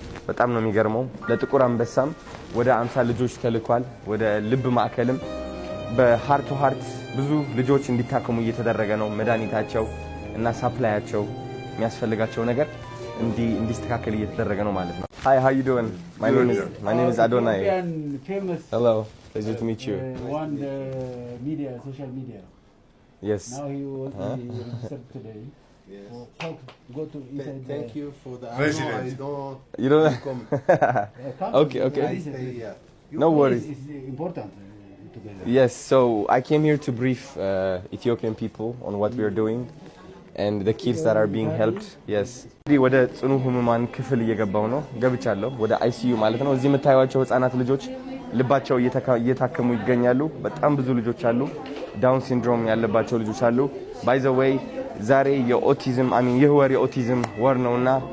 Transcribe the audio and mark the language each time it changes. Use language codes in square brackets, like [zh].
[am] በጣም ነው የሚገርመው። ለጥቁር አንበሳም ወደ 50 ልጆች ተልኳል። ወደ ልብ ማዕከልም በሃርት ቱ ሃርት ብዙ ልጆች እንዲታከሙ እየተደረገ ነው። መድኃኒታቸው እና ሳፕላያቸው የሚያስፈልጋቸው ነገር እንዲስተካከል እየተደረገ ነው ማለት ነው። [en] Hi, how you doing? My name is Adonai. Hello, pleasure to meet you. One media, social media. Yes. Now he registered today. Yes. Go to inside. Thank you for the President. I don't You don't come. Okay, okay. I stay here. No worries. It's important together. Yes, so I came here to brief Ethiopian people on what we are doing and the kids that are being helped. Yes. [am] ወደ ጽኑ ህሙማን ክፍል እየገባው ነው። ገብቻለሁ ወደ ICU ማለት ነው። እዚህ የምታዩዋቸው ህፃናት ልጆች ልባቸው እየታከሙ ይገኛሉ። በጣም ብዙ ልጆች አሉ። ዳውን ሲንድሮም ያለባቸው ልጆች አሉ። [en] ባይ ዘ ዌይ [am] ዛሬ ይህ ወር የኦቲዝም ወር ነውና